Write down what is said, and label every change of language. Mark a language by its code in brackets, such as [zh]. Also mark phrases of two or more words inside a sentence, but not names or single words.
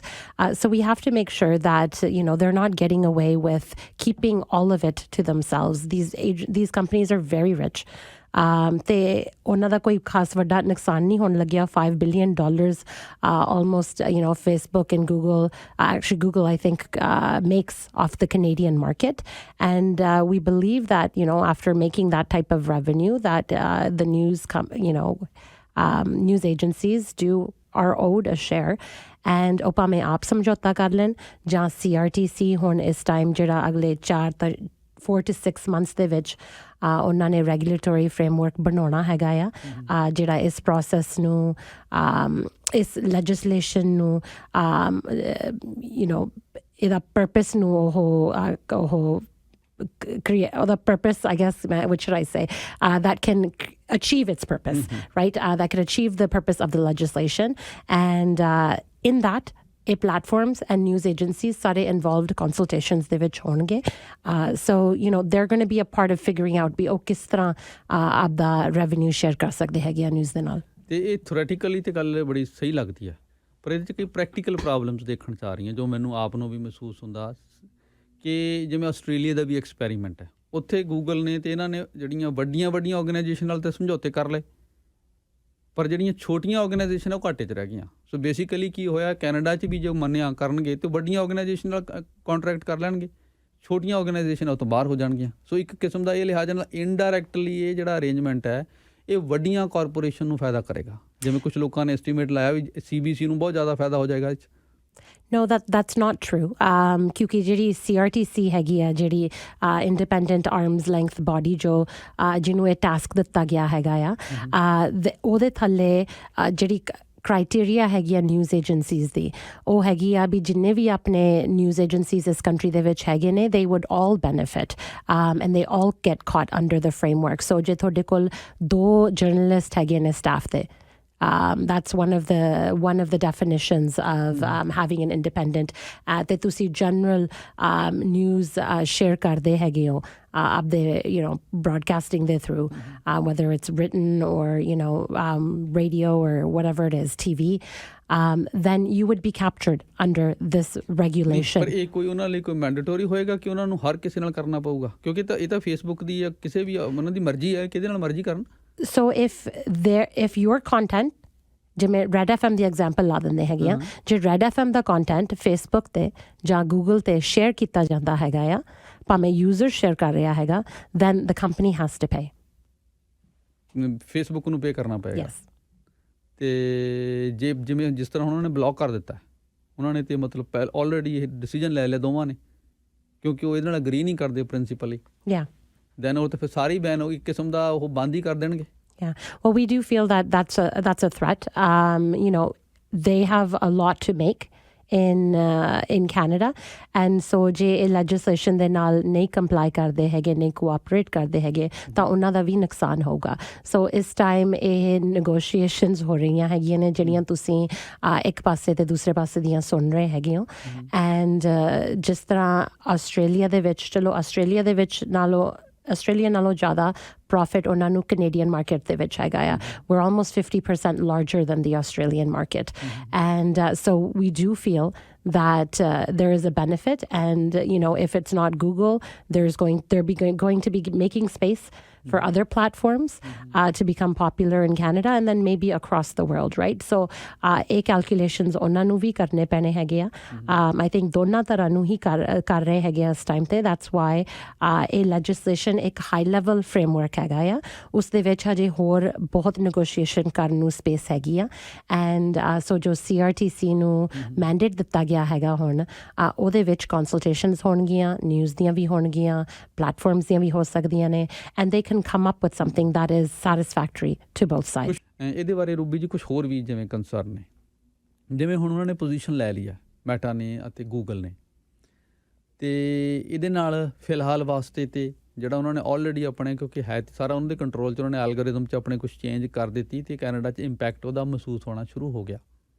[en] So we have to make sure that they're not getting away with keeping all of it to themselves. These companies are very rich. [pa] ਤੇ ਉਹਨਾਂ ਦਾ ਕੋਈ ਖਾਸ ਵੱਡਾ ਨੁਕਸਾਨ ਨਹੀਂ ਹੋਣ ਲੱਗਿਆ. [en] $5 billion almost Facebook and Google I think makes off the Canadian market, and we believe that after making that type of revenue that the news agencies are owed a share. [pa] And ਭਾਵੇਂ ਆਪ ਸਮਝੌਤਾ ਕਰ ਲੈਣ ਜਾਂ CRTC ਹੁਣ ਇਸ ਟਾਈਮ ਜਿਹੜਾ ਅਗਲੇ [en] 4 to 6 months [pa] ਦੇ ਵਿੱਚ ਉਹਨਾਂ ਨੇ [en] regulatory framework [pa] ਬਣਾਉਣਾ ਹੈਗਾ ਆ ਜਿਹੜਾ ਇਸ ਪ੍ਰੋਸੈਸ ਨੂੰ ਇਸ ਲੈਜਿਸਲੇਸ਼ਨ ਨੂੰ ਇਹਦਾ ਪਰਪਸ ਨੂੰ ਉਹ [en] create, or the purpose, I guess, what should I say, that can achieve its purpose, right? That can achieve the purpose of the legislation. And in that, platforms and news agencies sare involved consultations [pa] ਦੇ ਵਿੱਚ ਹੋਣਗੇ. [en] So, they're going to be a part of figuring out [pa] ਉਹ ਕਿਸ ਤਰ੍ਹਾਂ ਆਪਦਾ revenue share ਕਰ ਸਕਦੇ ਹੈ news ਦੇ ਨਾਲ. ਤੇ ਇਹ ਥਿਓਰੈਟੀਕਲੀ ਤੇ ਗੱਲ ਬੜੀ ਸਹੀ ਲੱਗਦੀ ਹੈ, ਪਰ ਇਹਦੇ 'ਚ ਕਈ [en] practical problems [pa] ਦੇਖਣ 'ਚ ਆ ਰਹੀਆਂ ਜੋ ਮੈਨੂੰ ਆਪ ਨੂੰ ਵੀ ਮਹਿਸੂਸ ਹੁੰਦਾ ਕਿ ਜਿਵੇਂ ਆਸਟ੍ਰੇਲੀਆ ਦਾ ਵੀ ਐਕਸਪੈਰੀਮੈਂਟ ਹੈ। ਉੱਥੇ ਗੂਗਲ ਨੇ ਤੇ ਇਹਨਾਂ ਨੇ ਜਿਹੜੀਆਂ ਵੱਡੀਆਂ ਆਰਗੇਨਾਈਜੇਸ਼ਨ ਨਾਲ ਤਾਂ ਸਮਝੌਤੇ ਕਰ ਲਏ, ਪਰ ਜਿਹੜੀਆਂ ਛੋਟੀਆਂ ਆਰਗੇਨਾਈਜੇਸ਼ਨ ਉਹ ਘਾਟੇ 'ਚ ਰਹਿ ਗਈਆਂ। [en] so basically [pa] ਕੀ ਹੋਇਆ, ਕੈਨੇਡਾ 'ਚ ਵੀ ਜੋ ਮੰਨਿਆ ਕਰਨਗੇ ਤੇ ਵੱਡੀਆਂ ਆਰਗੇਨਾਈਜੇਸ਼ਨ ਨਾਲ ਕੰਟਰੈਕਟ ਕਰ ਲੈਣਗੇ, ਛੋਟੀਆਂ ਆਰਗੇਨਾਈਜੇਸ਼ਨ ਉਹ ਤੋਂ ਬਾਹਰ ਹੋ ਜਾਣਗੀਆਂ। ਸੋ ਇੱਕ ਕਿਸਮ ਦਾ ਇਹ ਲਿਹਾਜ਼ ਨਾਲ ਇਨਡਾਇਰੈਕਟਲੀ ਇਹ ਜਿਹੜਾ ਅਰੇਂਜਮੈਂਟ ਹੈ ਇਹ ਵੱਡੀਆਂ ਕਾਰਪੋਰੇਸ਼ਨ ਨੂੰ ਫਾਇਦਾ ਕਰੇਗਾ। ਜਿਵੇਂ ਕੁਛ ਲੋਕਾਂ ਨੇ ਐਸਟੀਮੇਟ ਲਾਇਆ ਵੀ CBC ਨੂੰ ਬਹੁਤ ਜ਼ਿਆਦਾ ਫਾਇਦਾ ਹੋ ਜਾਏਗਾ ਇਹ 'ਚ। [en] No, that's not true. [pa] ਕਿਉਂਕਿ ਜਿਹੜੀ CRTC ਹੈਗੀ ਆ ਜਿਹੜੀ [en] independent arm's length body [pa] ਜੋ ਜਿਹਨੂੰ ਇਹ ਟਾਸਕ ਦਿੱਤਾ ਗਿਆ ਹੈਗਾ ਆ ਉਹਦੇ ਥੱਲੇ ਜਿਹੜੀ criteria ਹੈਗੀ ਆ [en] news agencies [pa] ਦੀ ਉਹ ਹੈਗੀ ਆ ਵੀ ਜਿੰਨੇ ਵੀ ਆਪਣੇ [en] news agencies [pa] ਇਸ ਕੰਟਰੀ ਦੇ ਵਿੱਚ ਹੈਗੇ ਨੇ [en] they would all benefit and they all get caught under the framework. So [pa] ਜੇ ਤੁਹਾਡੇ ਕੋਲ 2 ਜਰਨਲਿਸਟ ਹੈਗੇ ਨੇ ਸਟਾਫ ਤੇ [en] that's one of the definitions of having an independent [pa] ਤੇ ਤੁਸੀਂ [en] general news share [pa] ਕਰਦੇ ਹੈਗੇ ਹੋ ਆਪਦੇ broadcasting ਦੇ [en] through whether it's written or radio or whatever it is, TV, then you would be captured under this regulation. [pa] ਪਰ ਇਹ ਕੋਈ ਉਹਨਾਂ ਲਈ ਕੋਈ ਮੈਂਡੇਟਰੀ ਹੋਏਗਾ ਕਿ ਉਹਨਾਂ ਨੂੰ ਹਰ ਕਿਸੇ ਨਾਲ ਕਰਨਾ ਪਊਗਾ? ਕਿਉਂਕਿ ਇਹ ਤਾਂ ਫੇਸਬੁੱਕ ਦੀ ਜਾਂ ਕਿਸੇ ਵੀ ਉਹਨਾਂ ਦੀ ਮਰਜ਼ੀ ਹੈ, ਕਿਹਦੇ ਨਾਲ ਮਰਜ਼ੀ ਕਰਨ। [en] So if your content, [pa] ਜਿਵੇਂ Red FM ਦੀ ਐਗਜ਼ਾਮਪਲ ਲਾ ਦਿੰਦੇ ਹੈਗੇ ਆ, ਜੇ Red FM ਦਾ ਕੰਟੈਂਟ ਫੇਸਬੁੱਕ ਤੇ ਜਾਂ ਗੂਗਲ ਤੇ ਸ਼ੇਅਰ ਕੀਤਾ ਜਾਂਦਾ ਹੈਗਾ ਆ, ਭਾਵੇਂ [en] user share [pa] ਕਰ ਰਿਹਾ ਹੈਗਾ, [en] then the company has to pay. [pa] ਫੇਸਬੁੱਕ ਨੂੰ ਪੇ ਕਰਨਾ ਪਏਗਾ। [en] Yes. [pa] ਤੇ ਜਿਵੇਂ ਜਿਸ ਤਰ੍ਹਾਂ ਉਹਨਾਂ ਨੇ ਬਲੌਕ ਕਰ ਦਿੱਤਾ, ਉਹਨਾਂ ਨੇ ਤੇ ਮਤਲਬ ਆਲਰੇਡੀ ਇਹ ਡਿਸੀਜਨ ਲੈ ਲਿਆ ਦੋਵਾਂ ਨੇ, ਕਿਉਂਕਿ ਉਹ ਇਹਦੇ ਨਾਲ ਅਗਰੀ ਨਹੀਂ ਕਰਦੇ ਪ੍ਰਿੰਸੀਪਲੀ। [en] Yeah. [pa] ਦੈਨ ਉਹ ਤਾਂ ਫਿਰ ਸਾਰੀ ਬੈਨ ਹੋ, ਇੱਕ ਕਿਸਮ ਦਾ ਉਹ ਬੰਦ ਹੀ ਕਰ ਦੇਣਗੇ। [en] Yeah. Well, we do feel that that's a threat. They have a lot to make in Canada, and so [pa] ਜੇ ਇਹ legislation ਦੇ ਨਾਲ ਨਹੀਂ comply ਕਰਦੇ ਹੈਗੇ, ਨਹੀਂ cooperate ਕਰਦੇ ਹੈਗੇ, ਤਾਂ ਉਹਨਾਂ ਦਾ ਵੀ ਨੁਕਸਾਨ ਹੋਊਗਾ। So ਇਸ ਟਾਈਮ ਇਹ negotiations ਹੋ ਰਹੀਆਂ ਹੈਗੀਆਂ ਨੇ ਜਿਹੜੀਆਂ ਤੁਸੀਂ ਇੱਕ ਪਾਸੇ ਤੇ ਦੂਸਰੇ ਪਾਸੇ ਦੀਆਂ ਸੁਣ ਰਹੇ ਹੈਗੇ ਹੋ। and ਜਿਸ ਤਰ੍ਹਾਂ ਆਸਟ੍ਰੇਲੀਆ ਦੇ ਵਿੱਚ, ਚਲੋ ਆਸਟ੍ਰੇਲੀਆ ਦੇ ਵਿੱਚ ਆਸਟ੍ਰੇਲੀਆ ਨਾਲੋਂ ਜ਼ਿਆਦਾ profit ਉਹਨਾਂ ਨੂੰ [en] Canadian market [pa] ਦੇ ਵਿੱਚ ਹੈਗਾ ਆ। [en] We're almost 50% larger than the Australian market. And so we do feel that there is a benefit, and if it's not Google, they're going to be making space for other platforms to become popular in Canada and then maybe across the world, right? [pa] So calculations ਉਹਨਾਂ ਨੂੰ ਵੀ ਕਰਨੇ ਪੈਣੇ ਹੈਗੇ ਆ। [en] I think [pa] ਦੋਨਾਂ ਤਰ੍ਹਾਂ ਨੂੰ ਹੀ ਕਰ ਰਹੇ ਹੈਗੇ ਆ ਇਸ ਟਾਈਮ ਤੇ। [en] That's why [pa] ਇਹ legislation ਇੱਕ [en] high level framework [pa] ਹੈਗਾ ਆ, ਉਸ ਦੇ ਵਿੱਚ ਹਜੇ ਹੋਰ ਬਹੁਤ negotiation ਕਰਨ ਨੂੰ space ਹੈਗੀ ਆ। [en] and so [pa] ਜੋ CRTC ਨੂੰ mandate ਦਿੱਤਾ ਗਿਆ ਹੈਗਾ ਹੁਣ, ਉਹਦੇ ਵਿੱਚ consultations ਹੋਣਗੀਆਂ, news ਦੀਆਂ ਵੀ ਹੋਣਗੀਆਂ, platforms ਦੀਆਂ ਵੀ ਹੋ ਸਕਦੀਆਂ ਨੇ, [en] and they can come up with something that is satisfactory to both sides. [pa] ਇਹਦੇ ਬਾਰੇ ਰੂਬੀ ਜੀ ਕੁਝ ਹੋਰ ਵੀ ਜਿਵੇਂ ਕੰਸਰਨ ਨੇ, ਜਿਵੇਂ ਹੁਣ ਉਹਨਾਂ ਨੇ ਪੋਜੀਸ਼ਨ ਲੈ ਲਈ ਆ ਮੈਟਾ ਨੇ ਅਤੇ ਗੂਗਲ ਨੇ, ਤੇ ਇਹਦੇ ਨਾਲ ਫਿਲਹਾਲ ਵਾਸਤੇ ਤੇ ਜਿਹੜਾ ਉਹਨਾਂ ਨੇ ਆਲਰੇਡੀ ਆਪਣੇ, ਕਿਉਂਕਿ ਹੈ ਸਾਰਾ ਉਹਨਾਂ ਦੇ ਕੰਟਰੋਲ 'ਚ, ਉਹਨਾਂ ਨੇ ਐਲਗੋਰਿਦਮ 'ਚ ਆਪਣੇ ਕੁਛ ਚੇਂਜ ਕਰ ਦਿੱਤੀ ਤੇ ਕੈਨੇਡਾ 'ਚ ਇੰਪੈਕਟ ਉਹਦਾ ਮਹਿਸੂਸ ਹੋਣਾ ਸ਼ੁਰੂ ਹੋ ਗਿਆ।